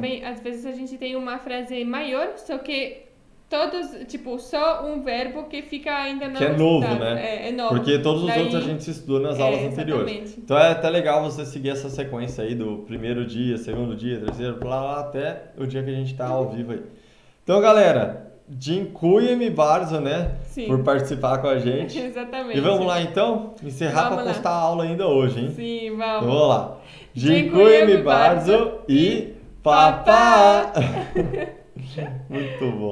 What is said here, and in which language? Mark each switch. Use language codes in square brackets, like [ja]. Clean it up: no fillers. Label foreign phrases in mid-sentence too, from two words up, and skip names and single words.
[pt] também, às vezes, a gente tem uma frase maior, só que só um verbo que fica ainda não Que é novo, estudado. né? É novo. Porque todos os Daí- outros a gente estudou nas aulas anteriores. Exatamente. Então é até legal você seguir essa sequência aí do primeiro dia, segundo dia, terceiro, blá, até o dia que a gente tá ao vivo aí. Então, galera, [pl] dziękujemy bardzo, [pt] né? Sim. Por participar com a gente. Exatamente. E vamos lá então? Encerrar Vamos para lá. postar a aula ainda hoje, hein? Sim, Então vamos. vamos lá. [pl] Dziękujemy Dziękujemy bardzo bardzo [pt] e papá! Muito bom.